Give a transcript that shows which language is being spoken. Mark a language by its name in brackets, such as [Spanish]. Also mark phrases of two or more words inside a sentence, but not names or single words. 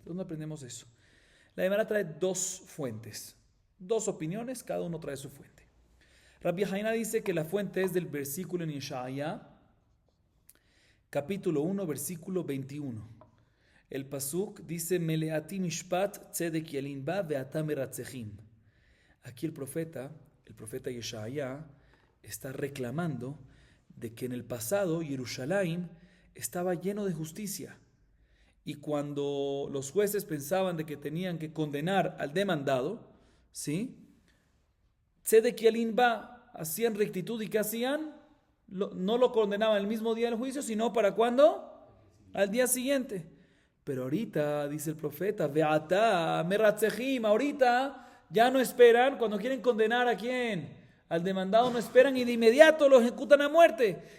[Spanish] ¿Dónde aprendemos eso? La Gemara trae dos fuentes, dos opiniones, cada uno trae su fuente. Rabbi Hanina dice que la fuente es del versículo en Yeshaya, capítulo 1, versículo 21. El pasuk dice, [Hebrew] מלאתי משפט צדק ילין בה ועתה מרצחים. [Spanish] Aquí el profeta Yeshaya, está reclamando de que en el pasado Jerusalén estaba lleno de justicia. Y cuando los jueces pensaban de que tenían que condenar al demandado, ¿sí? [Hebrew] צדק ילין בה, [Spanish] hacían rectitud y ¿qué hacían? No lo condenaban el mismo día del juicio, sino ¿para cuándo? Al día siguiente. Pero ahorita, dice el profeta, [Hebrew] ועתה מרצחים, [Spanish] ahorita ya no esperan, cuando quieren condenar a quién, al demandado no esperan y de inmediato lo ejecutan a muerte.